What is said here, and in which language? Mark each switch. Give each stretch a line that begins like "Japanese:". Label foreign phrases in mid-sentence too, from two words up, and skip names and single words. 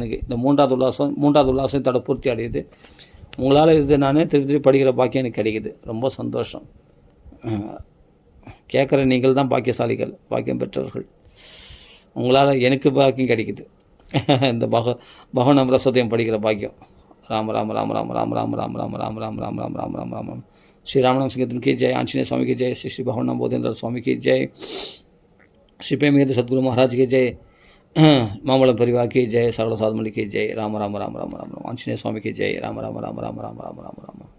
Tamil: எனக்கு இந்த மூன்றாவது உல்லாசம் தட பூர்த்தி அடையுது. உங்களால் இது நானே திருப்பி திருப்பி படிக்கிற பாக்கியம் எனக்கு கிடைக்குது. ரொம்ப சந்தோஷம். கேட்குற நீங்கள் தான் பாக்கியசாலிகள், பாக்கியம் பெற்றவர்கள். உங்களால் எனக்கு பாக்கியம் கிடைக்குது. இந்த பகவன் அமிர்தசோதயம் படிக்கிற பாக்கியம்.
Hindi: ராம ராம ராம ராம ராம ராம ராம ராம ராம ராம ராம ராம ராம ராம ராம ராம श्री रामनाम संकीर्तन की जय, आंजनेय स्वामी की जय, श्री श्री भगवान नाम बोधेंद्र स्वामी की जय, श्री प्रेमेंद्र सदगुरु महाराज की जय, मामला परिवार की जय, सरल साधमणि की जय, राम राम राम राम राम राम, आंजनेय स्वामी की जय, राम राम राम राम राम राम राम राम।